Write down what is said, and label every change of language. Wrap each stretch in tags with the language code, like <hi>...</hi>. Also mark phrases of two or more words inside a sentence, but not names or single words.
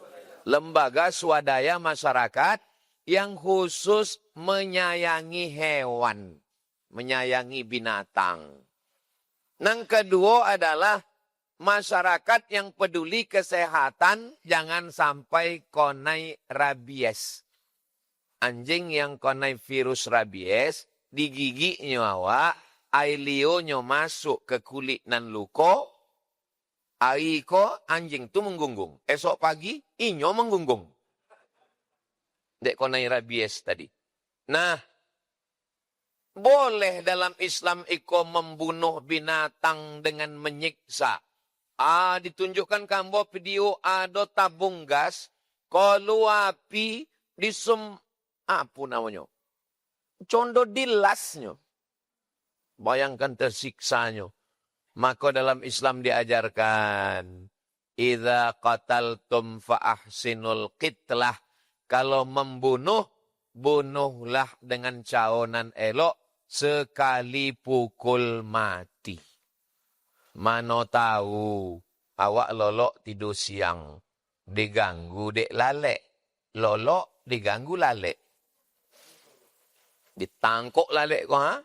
<id>Lembaga swadaya masyarakat yang khusus menyayangi hewan, menyayangi binatang. Yang kedua adalah masyarakat yang peduli kesehatan, jangan sampai konai rabies.</id> <min>Anjing yang konai virus rabies, di giginya awak, air lionnya masuk ke kulit nan luko, air anjing tu menggunggung. Esok pagi, inyo menggunggung. Dek konai rabies tadi.</min> <id>Nah, boleh dalam Islam iko membunuh binatang dengan menyiksa. Ditunjukkan kambo video ada tabung gas, kalau api apa namanya?</id> <min>Condo dilasnya.</min> <id>Bayangkan tersiksanya. Maka dalam Islam diajarkan,</id> <ar>idza qataltum fa ahsinul qitlah.</ar> <min>Kalau membunuh, bunuhlah dengan caonan elok sekali pukul mati. Mana tahu awak lolok tidur siang, diganggu dek lalek. Lolok diganggu lalek. Ditangkuk lalek kau, ha?</min>